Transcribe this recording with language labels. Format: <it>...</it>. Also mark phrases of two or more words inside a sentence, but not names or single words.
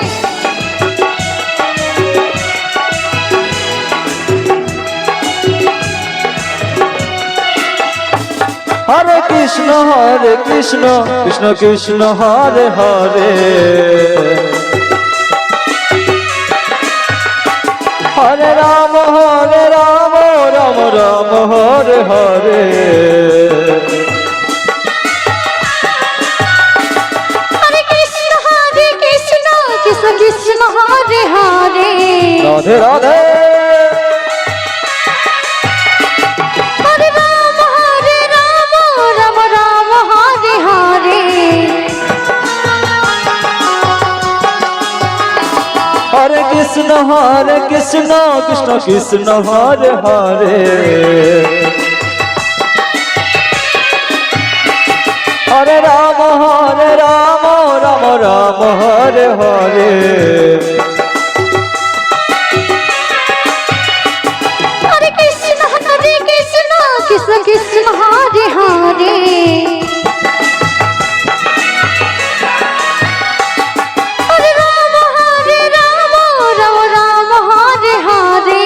<sa>হরে কৃষ্ণ কৃষ্ণ কৃষ্ণ হরে হরে হরে রাম রাম রাম হরে হরে হরে কৃষ্ণ কৃষ্ণ হরে হরে রাধে রাধে হরে রাম রাম রাম হরে হরে হরে কৃষ্ণ কৃষ্ণ কৃষ্ণ হরে হরে হরে রাম রাম রাম হরে হরে হরে কৃষ্ণ কৃষ্ণ হরে হরে হরে রাম রাম রাম হরে হরে</sa>